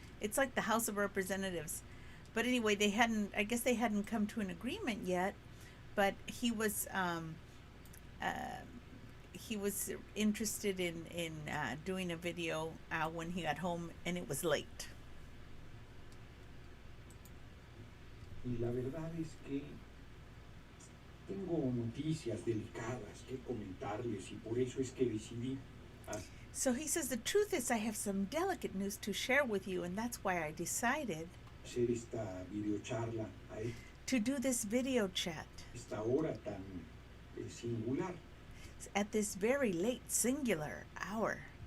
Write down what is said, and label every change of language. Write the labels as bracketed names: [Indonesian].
[English] It's like the House of Representatives. But anyway, I guess they hadn't come to an agreement yet, but uh, he was interested in doing a video when he got home, and it was late. [Spanish] Y la verdad es que tengo noticias delicadas que comentarles y por eso es que decidí [English] So he says, the truth is, I have some delicate news to share with you, and that's why I decided [Spanish] hacer esta videocharla a [English] to do this video chat [Spanish] esta hora tan singular. [English] at this very late singular hour.